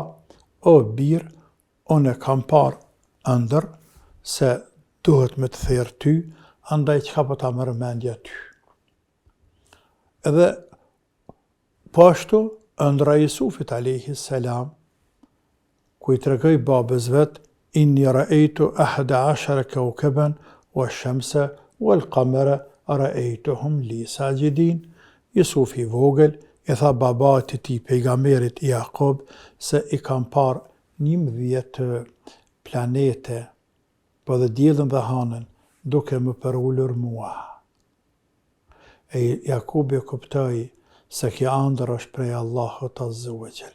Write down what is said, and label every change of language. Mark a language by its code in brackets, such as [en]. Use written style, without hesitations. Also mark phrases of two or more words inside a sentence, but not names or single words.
[sq] O bir, unë kam parë ëndër se duhet me të therë ty, andaj çka po ta merr mendja ty. Edhe po ashtu ëndra e Jusufit [ar] عليه السلام, [sq] ku i tregoi babës vet, [ar] إني رأيت أحد عشر كوكبا والشمس والقمر رأيتهم لي ساجدين. [sq] Jusufi vogël i tha babait të tij pejgamberit Jakob se i kam parë 11 planete, po dhe diellin dhe hanën, duke më përullur mua. E Jakubi kuptoi se kjo ëndër është prej Allahut [ar] عز وجل.